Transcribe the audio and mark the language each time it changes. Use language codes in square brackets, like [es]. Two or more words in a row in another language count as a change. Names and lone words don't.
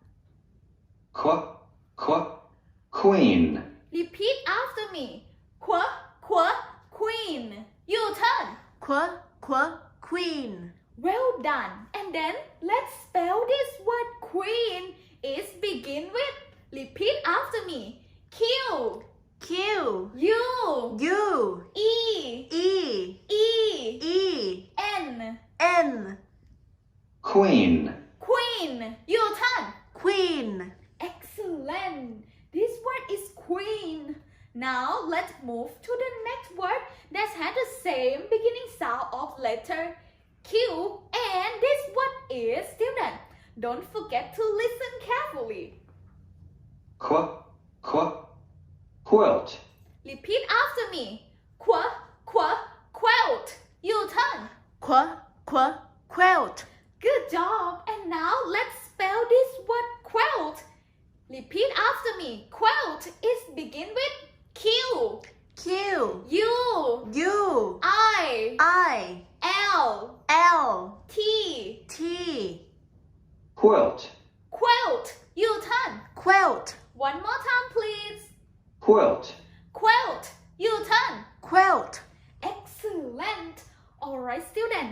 [en] Queen. Repeat after me. Queen. Your turn. Queen. Well done. And then let's spell this word queen. It's begin with. Repeat after me. Q. Q. U. U. E. E. E. E. N. N. Queen. Queen. Your turn. Queen. Excellent. This word is queen. Now let's move to the next word that has the same beginning sound of letter Q. And this word is student. Don't forget to listen carefully. Quilt. Repeat after me. Quilt. Your turn. Quilt. Good job. And now let's spell this word quilt. Repeat after me. Quilt is begin with Q. Q. U. U. I. I. L. L. T. T. Quilt. Quilt. Your turn. Quilt. One more time, please. Quilt. Quilt. Your turn. Quilt. Excellent. Alright, student.